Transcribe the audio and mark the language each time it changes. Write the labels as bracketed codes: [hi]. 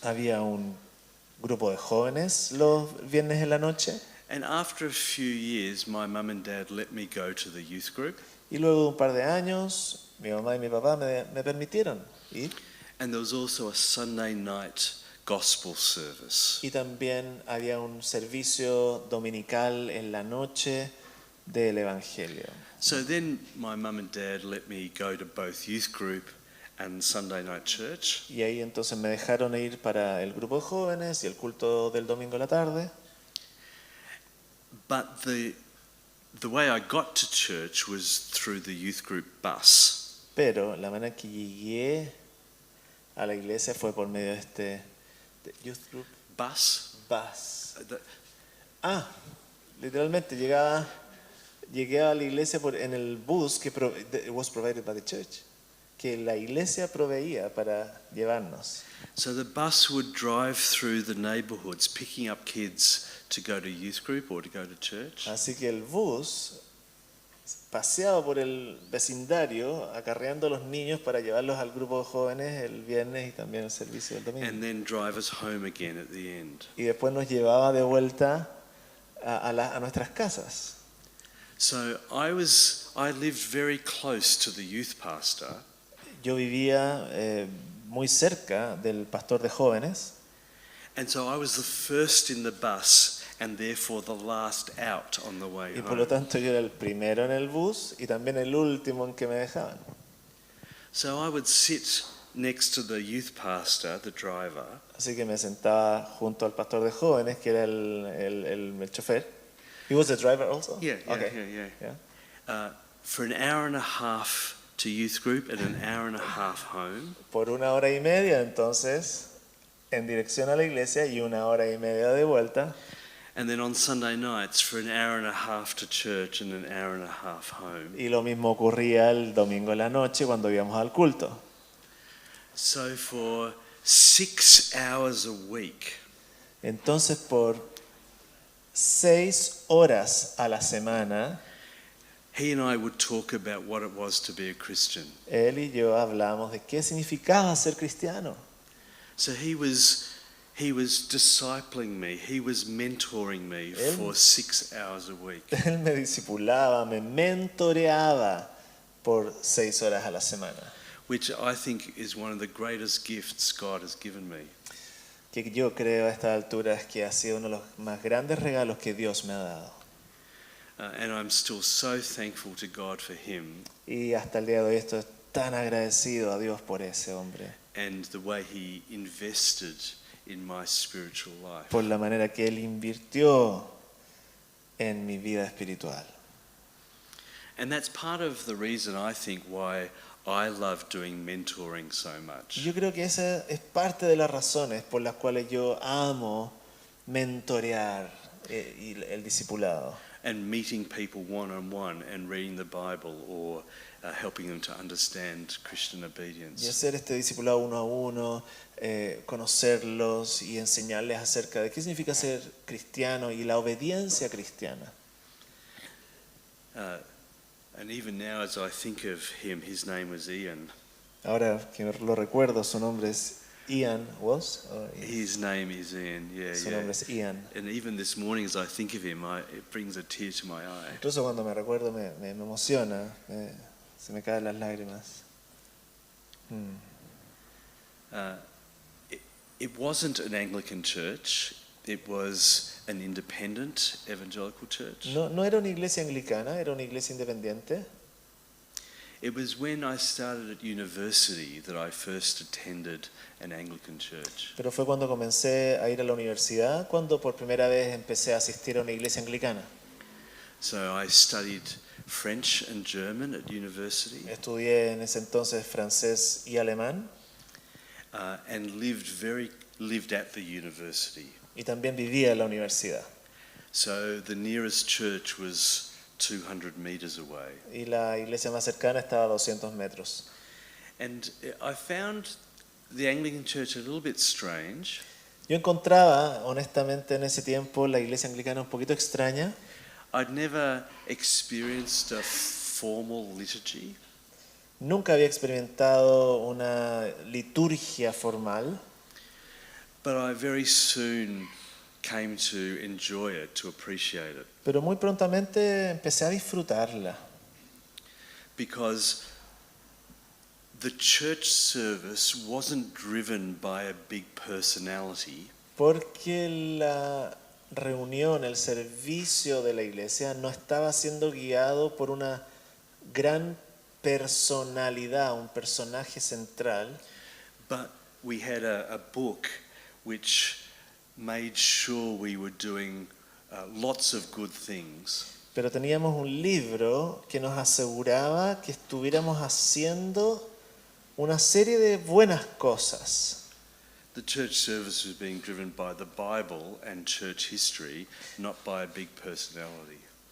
[es] Había un grupo de jóvenes los viernes en la noche. [en] And after a few years, my mum and dad let me go to the youth group. [es] Y luego de un par de años, mi mamá y mi papá me permitieron ir. [en] And there was also a Sunday night gospel service. [es] Y también había un servicio dominical en la noche del Evangelio. [en] So then my mum and dad let me go to both youth group and Sunday night church. [es] Y ahí entonces me dejaron ir para el grupo de jóvenes y el culto del domingo a la tarde. [en] But the way I got to church was through the youth group bus. [es] Pero la manera que llegué a la iglesia fue por medio de este [en] youth group Bus? [es] bus. [en] The- [es] Literalmente llegué a la iglesia en el bus que [en] it was provided by the church, [es] que la iglesia proveía para llevarnos. [en] So the bus would drive through the neighborhoods, picking up kids to go to youth group or to go to church. [es] Así que el bus paseaba por el vecindario acarreando a los niños para llevarlos al grupo de jóvenes el viernes y también el servicio del domingo. [en] And then drive us home again at the end. [es] Y después nos llevaba de vuelta a nuestras casas. [en] So I lived very close to the youth pastor, [es] Yo vivía muy cerca del pastor de jóvenes. [en] and so I was the first in the bus and therefore the last out on the way [es] Y por lo [en] home. [es] tanto yo era el primero en el bus y también el último en que me dejaban. [en] So I would sit next to the youth pastor, the driver, [es] Así que me sentaba junto al pastor de jóvenes, que era el chofer. [en] He was the driver also? yeah, Okay. Yeah. for an hour and a half to youth group and an hour and a half home. [es] Por 1 hora y media entonces en dirección a la iglesia y 1 hora y media de vuelta. [en] And then on Sunday nights for an hour and a half to church and an hour and a half home. [es] Y lo mismo ocurría el domingo en la noche cuando íbamos al culto. [en] So for 6 hours a week, [es] Entonces por 6 horas a la semana, [en] he and I would talk about what it was to be a Christian. [es] él y yo hablamos de qué significaba ser cristiano. [en] So he was discipling me, he was mentoring me [es] Él- [en] for 6 hours a week. [es] Él me discipulaba, me mentoreaba por 6 horas a la semana. [en] Which I think is one of the greatest gifts God has given me. [es] Que yo creo a esta altura es que ha sido uno de los más grandes regalos que Dios me ha dado. [en] And I'm still so thankful to God for him [es] Y hasta el día de hoy estoy tan agradecido a Dios por ese hombre, [en] and the way he invested in my spiritual life. [es] por la manera que Él invirtió en mi vida espiritual. [en] And that's part of the reason I think why I love doing mentoring so much. [es] Yo creo que esa es parte de las razones por las cuales yo amo mentorear y el discipulado. [en] And meeting people one-on-one and reading the Bible or helping them to understand Christian [es] Y [en] obedience. [es] hacer este discipulado uno a uno, conocerlos y enseñarles acerca de qué significa ser cristiano y la obediencia cristiana. [en] And even now, as I think of him, his name was Ian. [es] Ahora que lo recuerdo, su nombre es Ian, [en] ¿was? His name is Ian, yeah, [es] Su [en] yeah. [es] nombre es Ian. [en] And even this morning, as I think of him, it brings a tear to my eye. [es] Incluso cuando me recuerdo me emociona, se me caen las lágrimas. [en] It wasn't an Anglican church. It was an independent evangelical church. [es] No era una iglesia anglicana, era una iglesia independiente. [en] It was when I started at university that I first attended an Anglican church. [es] Pero fue cuando comencé a ir a la universidad, cuando por primera vez empecé a asistir a una iglesia anglicana. [en] So I studied French and German at university [es] Estudié en ese entonces francés y alemán [en] and lived at the university. [es] y también vivía en la universidad. [en] So the nearest church was 200 meters away. [es] Y la iglesia más cercana estaba a 200 metros. [en] And I found the Anglican church a little bit strange. [es] Yo encontraba, honestamente, en ese tiempo la iglesia anglicana un poquito extraña. [en] I'd never experienced a formal liturgy. [es] Nunca había experimentado una liturgia formal, [en] But I very soon came to enjoy it, to appreciate it. [es] pero muy prontamente empecé a disfrutarla. [en] Because the church service wasn't driven by a big personality. [es] Porque la reunión, el servicio de la iglesia no estaba siendo guiado por una gran personalidad, un personaje central, [en] But we had a book which made sure we were doing lots of good things. [es] pero teníamos un libro que nos aseguraba que estuviéramos haciendo una serie de buenas cosas. [en] The church service was being driven by the Bible and church history, not by a big personality.